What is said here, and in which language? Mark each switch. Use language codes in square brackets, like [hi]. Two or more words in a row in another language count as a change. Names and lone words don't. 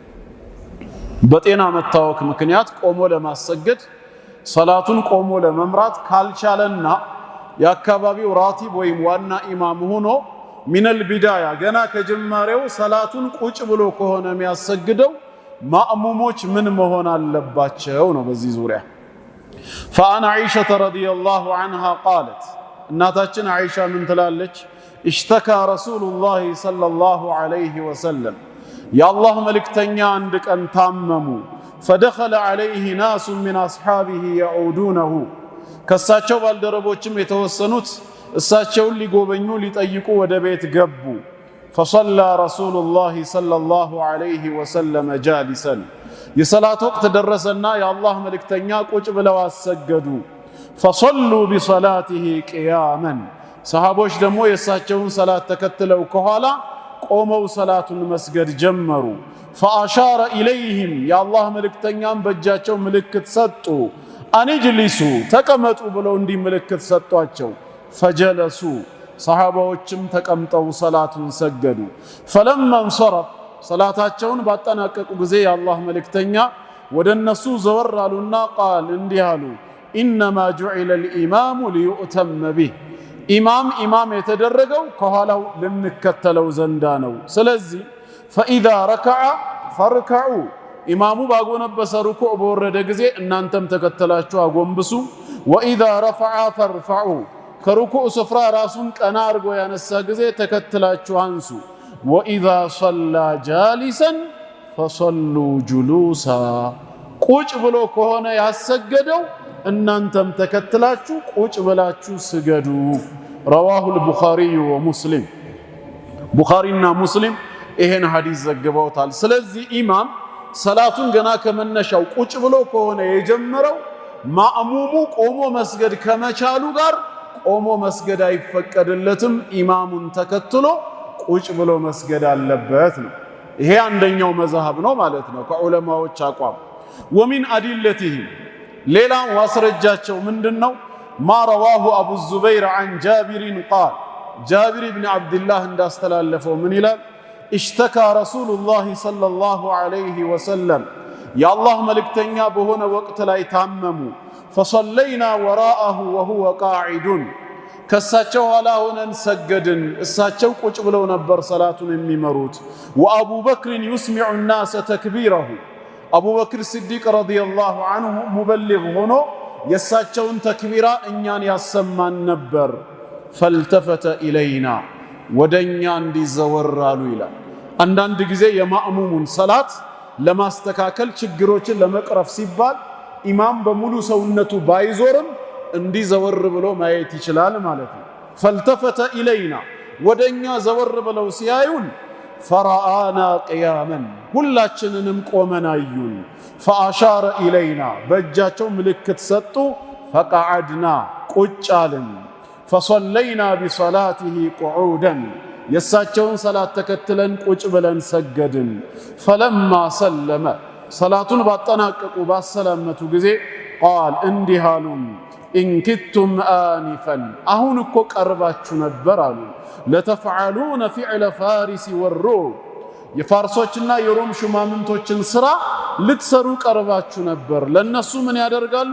[am] በጤና መታወክ ምክንያት ቆሞ ለማሰገድ ሰላቱን ቆሞ ለመምራት ካልቻለና የአካባቢው ራቲብ ወይም ዋና ኢማም ሆኖ [ar] من البداية [am] ገና ከጅማሬው ሰላቱን ቁጭ ብሎ ከሆነ የሚያሰግደው ማእሙሞች ምን መሆን አለባቸው ነው። በዚህ ዙሪያ [ar] فعن عائشة رضي الله عنها قالت [am] እናታችን አይሻ ምን ትላለች? [ar] اشتكى رسول الله صلى الله عليه وسلم يا الله [am] መልእክተኛ አንድ ቀን ታመሙ [ar] فدخل عليه ناس من أصحابه يعودونه [am] ከሳቸው ባልደረቦችም የተወሰኑት እሳቸውን ሊጎበኙ ሊጠይቁ ወደ ቤት ገቡ [ar] فصلى رسول الله صلى الله عليه وسلم جالسا [am] የሰላት ወቅት ደረሰና የአላህ መልእክተኛ ቁጭ ብለው አሰገዱ [ar] فصلوا بصلاته قياما [am] ሰሃቦች ደግሞ የእሳቸውን ሰላት ተከትለው ከኋላ ቆመው ሰላቱን መስገድ ጀመሩ [ar] فأشار إليهم يا الله [am] መልእክተኛም በእጃቸው ምልክት ሰጡ አንጅሊሱ ተቀመጡ ብለው እንዲህ ምልክት ሰጧቸው ፈጀለሱ ሰሃባዎችም ተቀምጠው ሰላቱን ሰገዱ [ar] فلما انصرف [am] ሰላታቸውን ባጠናቀቁ ጊዜ የአላህ መልእክተኛ ወደ እነሱ ዘወር አሉና ቃል እንዲህ አሉ [ar] إنما جعل الإمام ليؤتم به [am] ኢማም የተደረገው ከኋላው ልንከተለው ዘንዳ ነው። ስለዚህ [ar] فإذا ركع فاركعوا [am] ኢማሙ ባጎነበሰ ሩኩዕ በወረደ ጊዜ እናንተም ተከተላችሁ አጎንብሱ [ar] وإذا رفع فارفعوا [am] ከሩኩዕ ስፍራ ራሱን ቀና አድርጎ ያነሳ ጊዜ ተከትላችሁ አንሱ [ar] وإذا صلى جالسا فصلوا جلوسا [am] ቁጭ ብሎ ከሆነ ያሰገደው እናንተም ተከትላችሁ ቁጭ ብላችሁ ስገዱ [ar] رواه البخاري ومسلم [am] ቡኻሪና ሙስሊም ይሄን ሐዲስ ዘግበውታል። ስለዚህ ኢማም ሰላቱን ገና ከመነሻው ቁጭ ብሎ ከሆነ የጀመረው ማእሙሙ ቆሞ መስገድ ከመቻሉ ጋር ቆሞ መስገድ አይፈቀድለትም። ኢማሙን ተከትሎ ቁጭ ብሎ መስገድ አለበት ነው። ይሄ አንደኛው መዝሐብ ነው ማለት ነው ከዑለማዎች አቋም። [ar] ومن أدلتهم [am] ሌላ ዋስረጃቸው ምንድነው? [ar] ما رواه أبو الزبير عن جابر قال جابر بن عبد الله [am] እንዳስተላለፈው ምን ይላል? [ar] اشتكى رسول الله صلى الله عليه وسلم يا الله [am] መልእክተኛ በሆነ ወቅት ላይ ታመሙ [ar] فصلينا وراءه وهو قاعد [am] ከሳቸው ኋላ ሆነን ሰገድን እሳቸው ቁጭ ብለው ነበር ሰላቱን የሚመሩት [ar] وأبو بكر يسمع الناس تكبيره أبو بكر الصديق رضي الله عنه مبلغ [am] ሆኖ የሳቸውን ተክቢራ እኛን ያሰማን ነበር [ar] فالتفت إلينا [am] ወደኛ እንዲዘወር አሉ ይላል። አንዳንድ ጊዜ የማእሙሙን ሰላት ለማስተካከል ችግሮችን ለመቅረፍ ሲባል ኢማም በሙሉ ሰውነቱ ባይዞርም እንዲዘወር ብሎ ማየት ይችላል ማለት ነው። [ar] فالتفت إلينا [am] ወደኛ ዘወር ብለው ሲያዩን [ar] فرآنا قياما [am] ሁላችንንም ቆመን አዩን። [ar] فأشار إلينا [am] በእጃቸው ምልክት ሰጡ። ፈቀዓድና ቁጭ አልን። [ar] فصلينا بصلاته قعودا [am] የእሳቸውን ሰላት ተከትለን ቁጭ ብለን ሰገድን። [ar] فلما سلم [am] ሰላቱን ባጠናቀቁ ባሰላመቱ ጊዜ ቃል እንዲህ አሉን፣ [ar] إن كدتم آنفا [am] አሁን እኮ ቀርባችሁ ነበር አሉ። [ar] لتفعلون فعل فارس والروم [am] የፋርሶችና የሮም ሹማምንቶችን ስራ ልትሰሩ ቀርባችሁ ነበር። ለነሱ ምን ያደርጋሉ?